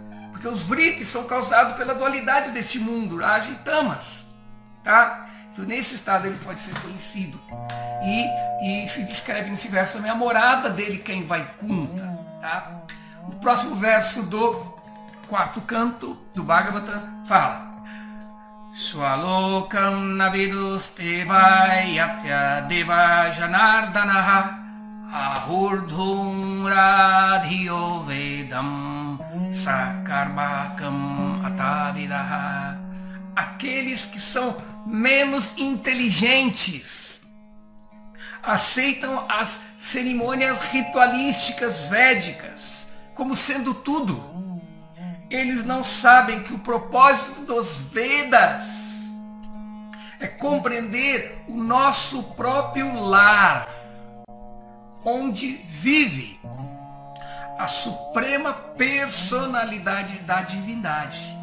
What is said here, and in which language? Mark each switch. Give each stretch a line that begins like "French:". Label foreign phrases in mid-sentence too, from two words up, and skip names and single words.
Portuguese: Porque os vritis são causados pela dualidade deste mundo, Raja e Tamas. Tá? Então nesse estado ele pode ser conhecido. E se descreve nesse verso também a morada dele, que é em Vaikuntha. Tá? O próximo verso do 4º canto do Bhagavatam fala:
Sanskrit: स्वलोकं न विदुस्ते वै यत्र देवो जनार्दनः आहुर्धूम्रधियो वेदं सकर्मकमतद्विदः.
Portuguese: Aqueles que são menos inteligentes aceitam as cerimônias ritualísticas védicas como sendo tudo. Eles não sabem que o propósito dos Vedas é compreender o nosso próprio lar, onde vive a suprema personalidade da divindade.